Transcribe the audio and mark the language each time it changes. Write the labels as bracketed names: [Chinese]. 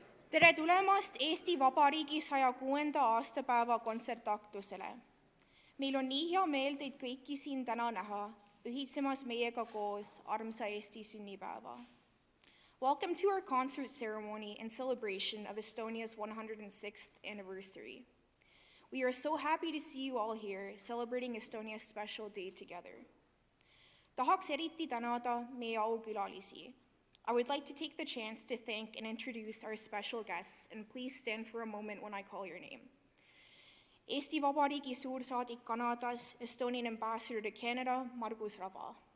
[Estonian] Tere tulemast Eesti Vabariigi 106. aastapäeva kontsertaktusele. Meil on nii hea meel teid kõiki siin täna näha, ühitsemas meiega koos armsa Eesti sünnipäeva. [English] Welcome to our concert ceremony in celebration of Estonia's 106th anniversary. We are so happy to see you all here, celebrating Estonia's special day together. [Estonian] Tahaks eriti tänada meie aukülalisi. [English] I would like to take the chance to thank and introduce our special guests, and please stand for a moment when I call your name. [Estonian] Eesti Vabariigi suursaadik Kanadas, [English] Estonian ambassador to Canada, [Estonian] Margus Rava.